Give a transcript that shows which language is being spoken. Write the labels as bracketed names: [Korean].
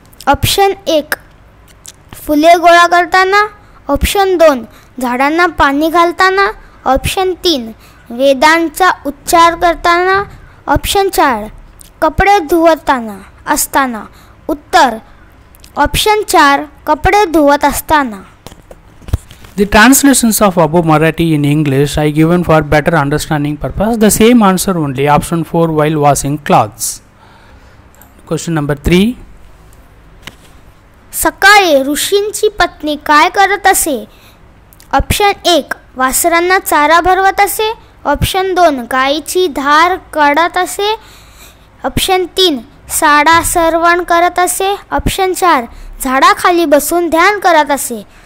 [Marathi] Option 1 फुले गोळा करताना, option 2 झाडांना पाणी घालताना, ऑप्शन 3 वेदांचा उच्चार करताना, ऑप्शन 4 कपडे धुवताना असताना. उत्तर ऑप्शन 4 कपडे धुवत असताना. [English] The translations of above Marathi in English I given for better understanding purpose. The same answer only. Option 4 while washing clothes. Question number 3. [Marathi] सकाळी ऋषींची पत्नी काय करत असे? ऑप्शन 1 वासरांना चारा भरवत असे, ऑप्शन 2 गायीची धार काढत असे, ऑप्शन 3 साडा सरवण करत असे, ऑप्शन 4 झाडाखाली बसून ध्यान करत असे.